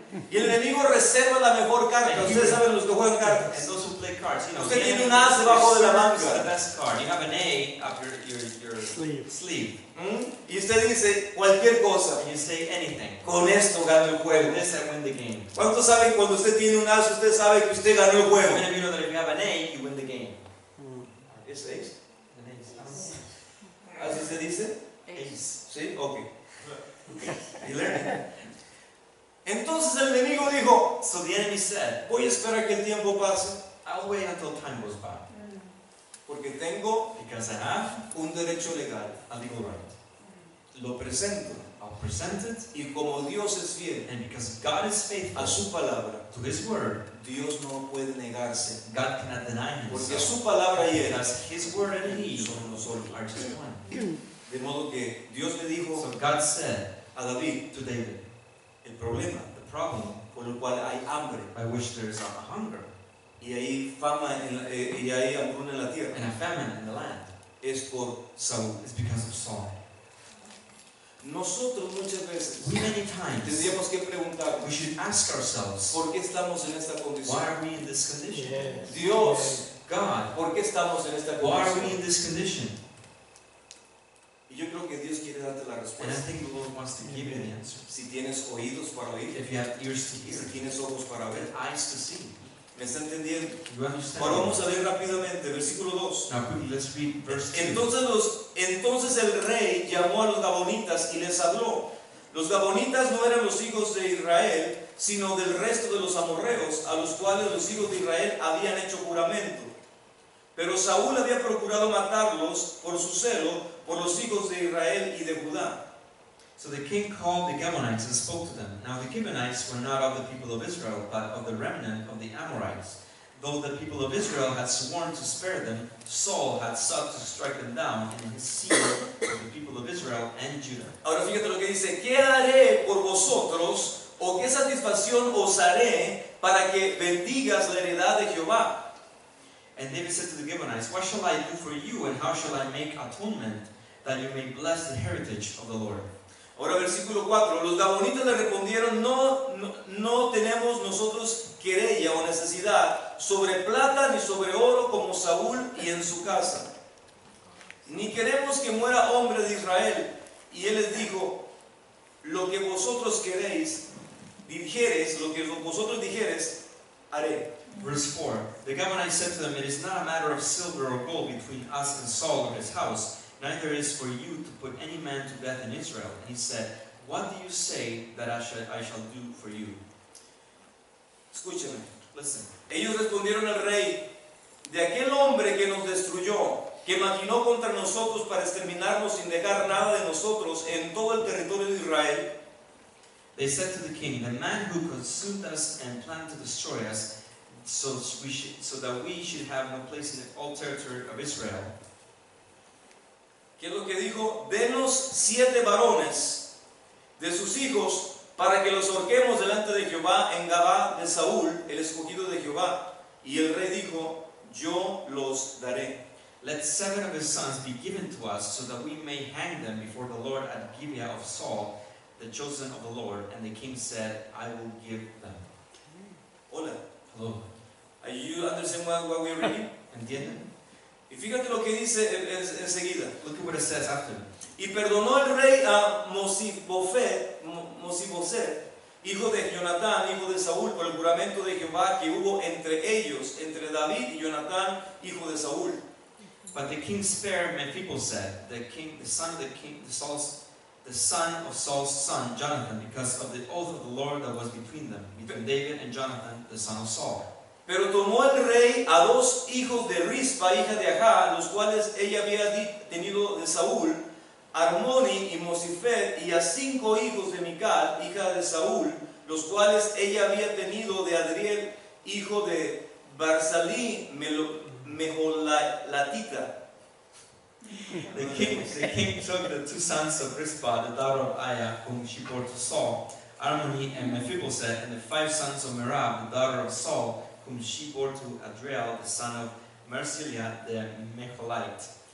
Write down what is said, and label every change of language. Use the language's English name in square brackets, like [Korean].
[Spanish] y el enemigo reserva la mejor carta. Ustedes saben los que juegan [English] And [Spanish] cartas. [English] those who play cards, you know, [Spanish] Usted [English] the [Spanish] tiene [English] enemy [Spanish] un as debajo de la manga. [English] is the best card. You have an A up your sleeve. [Spanish] Y usted dice cualquier cosa. [English] And you say anything. [Spanish] Con esto gano el [English] With [Spanish] juego. [English] this, I win the game. [Spanish] ¿Cuántos saben cuando usted tiene un as, usted sabe que usted ganó el [English] How [Spanish] juego? [English] many of you know that if you have an A, you win the game? [Spanish] ¿Es ace? [English] An ace. [Spanish] ¿Así se dice? [English] Ace. ¿Sí? Ok. You learn it. [Spanish] Entonces el enemigo dijo, [English] So the enemy said, [Spanish] voy a esperar que el tiempo pase [English] I'll wait until time goes by. [Spanish] porque tengo [English] Because I have [Spanish] un derecho legal. [English] a legal right. [Spanish] Lo presento. [English] I'll present it. [Spanish] Y como Dios es fiel [English] And because God is faithful [Spanish] a su palabra, [English] to His word, [Spanish] Dios no puede negarse. [English] God cannot deny [Spanish] Porque [English] Himself. [Spanish] su palabra y él [English] Because His word and He [Spanish] son uno solo. [English] are just one. [Spanish] De modo que Dios le dijo [English] So God said [Spanish] a David, [English] to David, [Spanish] el problema [English] the problem [Spanish] por el cual hay hambre [English] by which there is a hunger [Spanish] y hay fama y hay hambruna en la tierra [English] and a famine in the land [Spanish] es por Saúl. [English] is because of Saul. [Spanish] Nosotros muchas veces [English] We many times [Spanish] tendríamos que preguntar, [English] we should ask ourselves, [Spanish] ¿por qué estamos en esta [English] why [Spanish] condición? [English] are we in this condition? [Spanish] Dios, [English] God, [Spanish] ¿por qué estamos en esta [English] why are we [Spanish] condición? [English] in this condition? [Spanish] Y yo creo que Dios quiere darte la [English] And I [Spanish] respuesta. [English] think the Lord wants to give you the answer. [Spanish] Si tienes oídos para oír, [English] If you have ears to hear, [Spanish] si tienes ojos para ver, [English] and eyes to see, [Spanish] ¿me está entendiendo? [English] you understand? [Spanish] Ahora vamos a leer rápidamente, versículo 2. [English] Now quickly, let's read verse 2. [Spanish] Entonces el rey llamó a los gabonitas y les habló. Los gabonitas no eran los hijos de Israel, sino del resto de los amorreos, a los cuales los hijos de Israel habían hecho juramento. Pero Saúl había procurado matarlos por su celo por los hijos de Israel y de Judá. [English] So the king called the Gibeonites and spoke to them. Now the Gibeonites were not of the people of Israel, but of the remnant of the Amorites. Though the people of Israel had sworn to spare them, Saul had sought to strike them down in his seal of the people of Israel and Judah. [Spanish] Ahora fíjate lo que dice, ¿qué haré por vosotros o qué satisfacción os haré para que bendigas la heredad de Jehová? [English] And David said to the Gibeonites, what shall I do for you, and how shall I make atonement, that you may bless the heritage of the Lord? [Spanish] Ahora versículo 4, los gabonitas le respondieron, no tenemos nosotros querella o necesidad sobre plata ni sobre oro como Saúl y en su casa. Ni queremos que muera hombre de Israel. Y él les dijo, lo que vosotros queréis, lo que vosotros dijeres, haré. [English] Verse 4, the Gibeonites said to them, it is not a matter of silver or gold between us and Saul or his house, neither is for you to put any man to death in Israel. And he said, what do you say that I shall do for you? [Spanish] Escúcheme. [English] Listen. [Spanish] Ellos respondieron al rey, de aquel hombre que nos destruyó, que maquinó contra nosotros para exterminarnos sin dejar nada de nosotros en todo el territorio de Israel. [English] They said to the king, the man who consumed us and planned to destroy us, so that we should have no place in all territory of Israel. [Spanish] ¿Qué es lo que dijo? Denos 7 varones de sus hijos para que los ahorquemos delante de Jehová en Gabá de Saúl, el escogido de Jehová. Y el rey dijo, yo los daré. [English] Let 7 of his sons be given to us, so that we may hang them before the Lord at Gibeah of Saul, the chosen of the Lord. And the king said, I will give them. [Spanish] Hola. [English] Hello. Are you understand what we're reading? [Spanish] ¿Entienden? Y fíjate lo que dice enseguida. [English] Look at what it says after. [Spanish] Y perdonó el rey a Mosiboset, hijo de Jonatán, hijo de Saúl, por el juramento de Jehová que hubo entre ellos, entre David y Jonatán, hijo de Saúl. [English] But the king spared Mephibosheth, the son of Saul's son, Jonathan, because of the oath of the Lord that was between them, between David and Jonathan, the son of Saul. [Spanish] Pero tomó el rey a 2 hijos de Rispa, hija de Ajá, los cuales ella había tenido de Saúl, Armoni y Mosifet, y a 5 hijos de Mical, hija de Saúl, los cuales ella había tenido de Adriel, hijo de Barsalí, Mejolatita. [English] The king took the 2 sons of Rizpah, the daughter of Aiah, whom she bore to Saul, Armoni and Mephibosheth, and the 5 sons of Merab, the daughter of Saul, whom she bore to Adriel, the son of Marsilia, the Mecholite.